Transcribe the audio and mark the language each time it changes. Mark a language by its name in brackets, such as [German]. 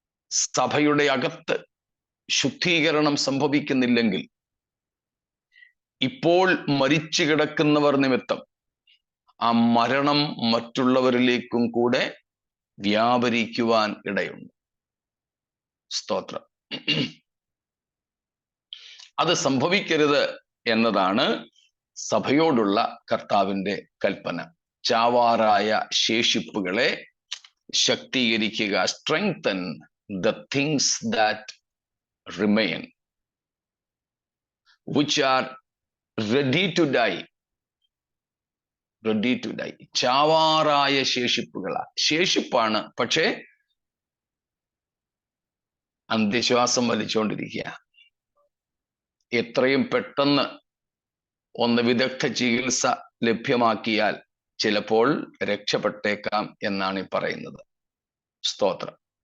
[Malayalam] സഭയുടെ അകത്ത് ശുദ്ധീകരണം സംഭവിക്കുന്നില്ലെങ്കിൽ ഇപ്പോൾ മരിച്ചു കിടക്കുന്നവർ നിമിത്തം ആ മരണം മറ്റുള്ളവരിലേക്കും കൂടെ വ്യാപരിക്കുവാൻ ഇടയുണ്ട്. സ്തോത്രം. അത് സംഭവിക്കരുത് എന്നതാണ് സഭയോടുള്ള കർത്താവിന്റെ കൽപ്പന. ചാവാറായ ശേഷിപ്പുകളെ ശക്തീകരിക്കുക. [English] strengthen the things that remain, which are ready to die. [Malayalam] ചാവാറായ ശേഷിപ്പാണ്, പക്ഷേ അന്ത്യശ്വാസം വലിച്ചുകൊണ്ടിരിക്കുക. എത്രയും പെട്ടെന്ന് ഒന്ന് വിദഗ്ധ ചികിത്സ ലഭ്യമാക്കിയാൽ ചിലപ്പോൾ രക്ഷപ്പെട്ടേക്കാം എന്നാണ് ഈ പറയുന്നത്. സ്തോത്രം.